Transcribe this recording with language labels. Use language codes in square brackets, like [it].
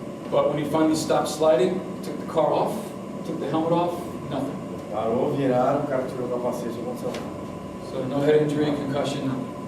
[en] But when he finally stopped sliding, took the car off, took the helmet off, nothing. [pt] Parou, viraram, o cara tirou o capacete e aconteceu nada. [en] So no head injury, concussion, nothing.